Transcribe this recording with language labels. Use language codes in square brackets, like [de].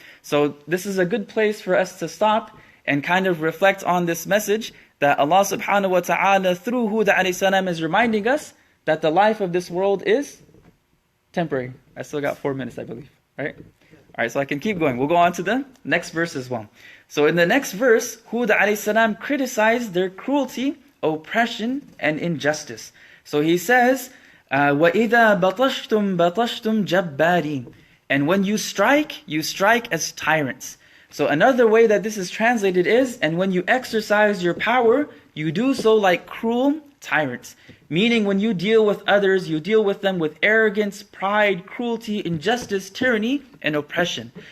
[en] So this is a good place for us to stop and kind of reflect on this message that Allah subhanahu wa ta'ala through Hud alayhi salam is reminding us that the life of this world is temporary. I still got 4 minutes, I believe. Right? Alright, so I can keep going. We'll go on to the next verse as well. So in the next verse, Hud alayhi salam criticized their cruelty, oppression, and injustice. So he says, [ar] وَإِذَا بَطَشْتُمْ بَطَشْتُمْ جَبَّارِينَ. [en] And when you strike as tyrants. So another way that this is translated is, and when you exercise your power, you do so like cruel tyrants. Meaning when you deal with others, you deal with them with arrogance, pride, cruelty, injustice, tyranny, and oppression.